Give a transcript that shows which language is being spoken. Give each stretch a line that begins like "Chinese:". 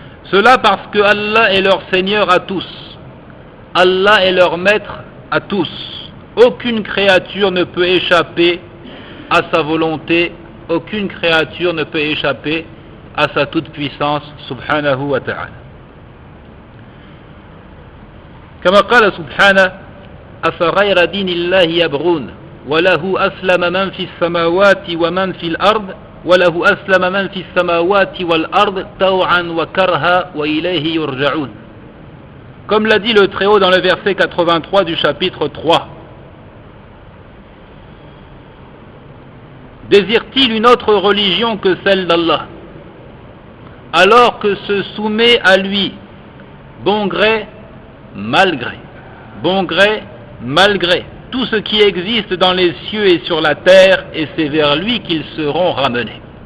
French: Cela parce que Allah est leur Seigneur à tous. Allah est leur maître à tous. Aucune créature ne peut échapper à sa volonté, aucune créature ne peut échapper à sa toute-puissance, subhanahu wa ta'ala.
Arabic: كما قال سبحانه أفغير دين الله يبغون وله أسلم من في السماوات ومن في الأرض وله أسلم من في السماوات والأرض طوعا وكرها وإليه يرجعون.
French: Comme l'a dit le Très-Haut dans le verset 83 du chapitre 3. Désire-t-il une autre religion que celle d'Allah, alors que se soumet à lui bon gré, mal gré, bon gré, mal gré, tout ce qui existe dans les cieux et sur la terre, et c'est vers lui qu'ils seront ramenés.